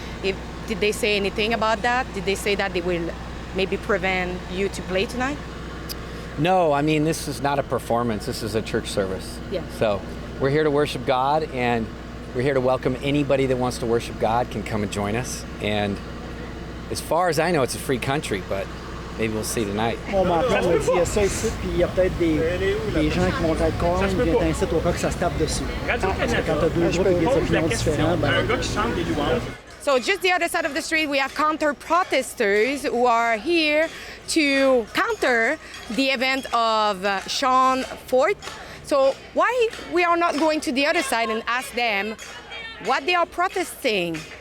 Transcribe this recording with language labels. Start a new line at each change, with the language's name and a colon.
English: Did they say anything about that? Did they say that they will maybe prevent you to play tonight? No, I mean, this is not a performance. This is a church service. Yeah. So we're here to worship God, and we're here to welcome anybody that wants to worship God can come and join us. And as far as I know, it's a free country, but maybe we'll see tonight.
French: Mon mentor me dit, il y a ça ici, puis il y a peut-être des gens qui vont être contre, ils viennent t'inciter au cas que ça se tape dessus. Parce que quand tu as deux groupes avec des opinions différentes, ben...
English: So just the other side of the street, we have counter-protesters who are here to counter the event of Sean Feucht. So why we are not going to the other side and ask them what they are protesting?